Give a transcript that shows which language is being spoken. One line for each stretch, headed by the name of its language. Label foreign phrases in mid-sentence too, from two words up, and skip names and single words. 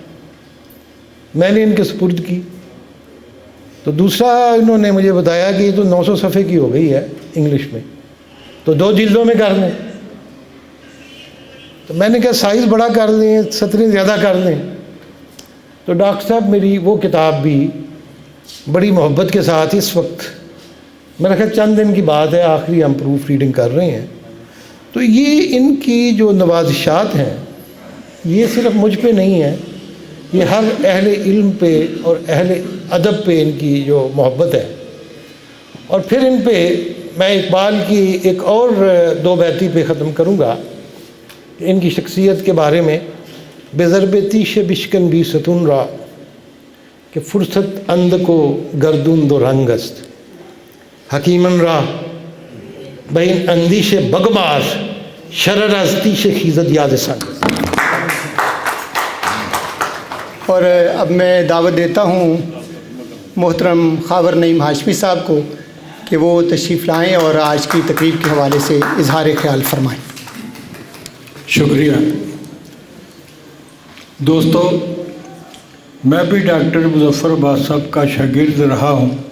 Urdu: میں نے ان کے سپرد کی، تو دوسرا انہوں نے مجھے بتایا کہ یہ تو 900 صفحے کی ہو گئی ہے انگلش میں، تو 2 جلدوں میں کر لیں. تو میں نے کہا سائز بڑا کر لیں، سطریں زیادہ کر لیں. تو ڈاکٹر صاحب میری وہ کتاب بھی بڑی محبت کے ساتھ، اس وقت میرا خیال چند دن کی بات ہے، آخری ہم
English: proof reading
Urdu: کر رہے ہیں, تو یہ ان کی جو نوازشات ہیں یہ صرف مجھ پہ نہیں ہے، یہ ہر اہل علم پہ اور اہل ادب پہ ان کی جو محبت ہے. اور پھر ان پہ میں اقبال کی ایک اور 2 بیتی پہ ختم کروں گا ان کی شخصیت کے بارے میں.
Persian: بضرب تیش بشکن بی ستون را کہ فرصت اند کو گردون دو رنگ است، حکیمن را بین اندیش بگمار شرر از تیش خیزد یاد سنگ.
Urdu: اور اب میں دعوت دیتا ہوں محترم خاور نعیم ہاشمی صاحب کو کہ وہ تشریف لائیں اور آج کی تقریب کے حوالے سے اظہار خیال فرمائیں. شکریہ دوستو، میں بھی ڈاکٹر مظفر عباس صاحب کا شاگرد رہا ہوں.